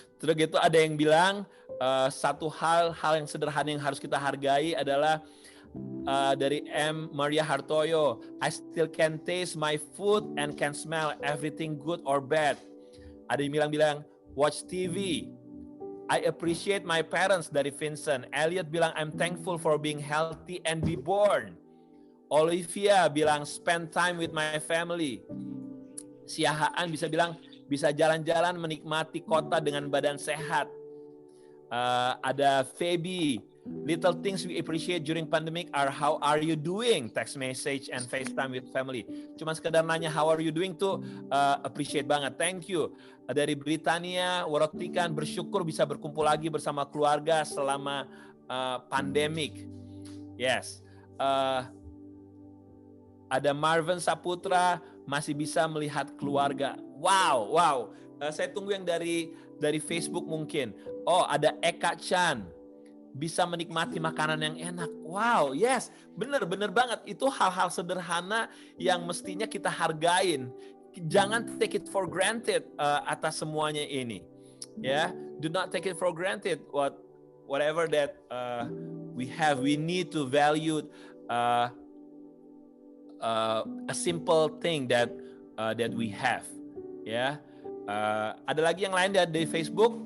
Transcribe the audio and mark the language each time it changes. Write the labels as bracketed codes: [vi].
[id] Terus gitu ada yang bilang satu hal yang sederhana yang harus kita hargai adalah dari M. Maria Hartoyo. [en] I still can taste my food and can smell everything good or bad. [id] Ada yang bilang [en] watch TV. I appreciate my parents [id] dari [en] Vincent. Elliot [id] bilang [en] I'm thankful for being healthy and be born. Olivia [id] bilang [en] spend time with my family. [id] Siahaan bisa bilang bisa jalan-jalan menikmati kota dengan badan sehat. Ada [en] Feby, little things we appreciate during pandemic are how are you doing? Text message and FaceTime with family. [id] Cuma sekedar nanya [en] how are you doing [id] tuh [en] appreciate [id] banget. [en] Thank you. [id] Dari Britania, Worotikan bersyukur bisa berkumpul lagi bersama keluarga selama pandemik. [en] Yes. [id] Ada Marvin Saputra masih bisa melihat keluarga. Wow. Saya tunggu yang dari Facebook mungkin. Oh, ada Eka Chan. Bisa menikmati makanan yang enak. [en] Wow, yes. [id] Bener banget. Itu hal-hal sederhana yang mestinya kita hargain. Jangan [en] take it for granted [id] atas semuanya ini. [en] Ya, do not take it for granted. Whatever that we have, we need to value a simple thing that we have. [id] Ya, ada lagi yang lain dari Facebook.